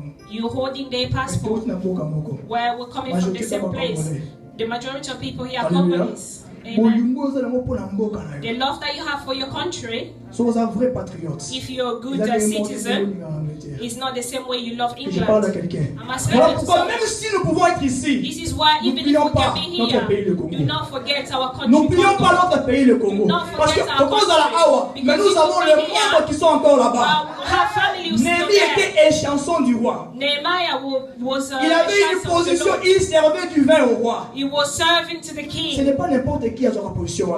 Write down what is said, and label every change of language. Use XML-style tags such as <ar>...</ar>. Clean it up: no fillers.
<en>You're holding their passport. Where we're coming from the same place. The majority of people here are Congolese. Amen. The love that you have for your country, if you're a good citizen, is not the same way you love England.</en> <fr>Même si nous pouvons être ici,</fr> <en>this is why even if we can be here, do not forget our country.</en> <fr>N'oublions pas notre pays, le Congo. Parce que mais nous avons les membres qui sont encore là-bas. Néhémie était échanson du roi. Il avait une position, il servait du vin au roi. Ce n'est pas n'importe qui a sa position.</fr>